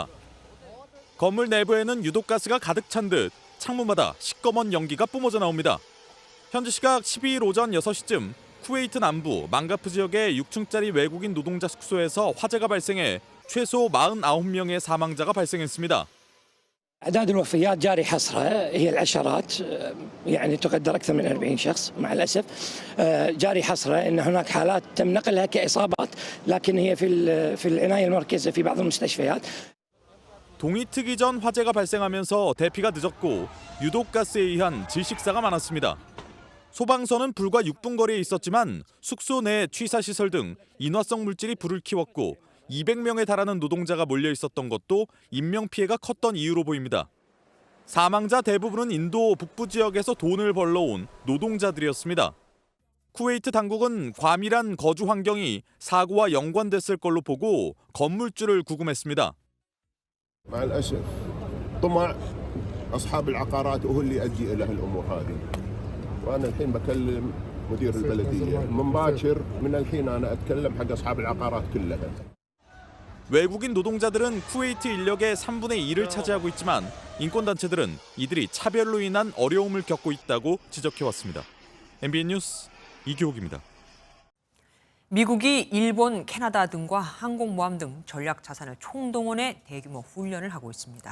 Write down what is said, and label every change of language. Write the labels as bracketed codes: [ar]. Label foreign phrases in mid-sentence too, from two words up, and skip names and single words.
[ko] 건물 내부에는 유독가스가 가득 찬 듯 창문마다 시꺼먼 연기가 뿜어져 나옵니다. 현지 시각 12일 오전 6시쯤 쿠웨이트 남부 망가프 지역의 6층짜리 외국인 노동자 숙소에서 화재가 발생해 최소 49명의 사망자가 발생했습니다. [ar] أعداد الوفيات جاري حصرها هي العشرات يعني تقدر أكثر من 40 شخص مع الأسف جاري حصرها أن هناك حالات تم نقلها كإصابات لكن هي في العناية المركزة في بعض المستشفيات. [ko] 동이 트기 전 화재가 발생하면서 대피가 늦었고 유독가스에 의한 질식사가 많았습니다. 소방서는 불과 6분 거리에 있었지만 숙소 내 취사시설 등 인화성 물질이 불을 키웠고 200명에 달하는 노동자가 몰려 있었던 것도 인명피해가 컸던 이유로 보입니다. 사망자 대부분은 인도 북부 지역에서 돈을 벌러 온 노동자들이었습니다. 쿠웨이트 당국은 과밀한 거주 환경이 사고와 연관됐을 걸로 보고 건물주를 구금했습니다. [ar] مع الأسف طمع أصحاب العقارات هو اللي يؤدي إلى هالأمور هذه وأنا الحين بكلم مدير البلدية من باكر من الحين أنا أتكلم حق أصحاب العقارات كلها. [ko] 외국인 노동자들은 쿠웨이트 인력의 3분의 2를 차지하고 있지만 인권단체들은 이들이 차별로 인한 어려움을 겪고 있다고 지적해왔습니다. MBN 뉴스 이교욱입니다. 미국이 일본, 캐나다 등과 항공모함 등 전략 자산을 총동원해 대규모 훈련을 하고 있습니다.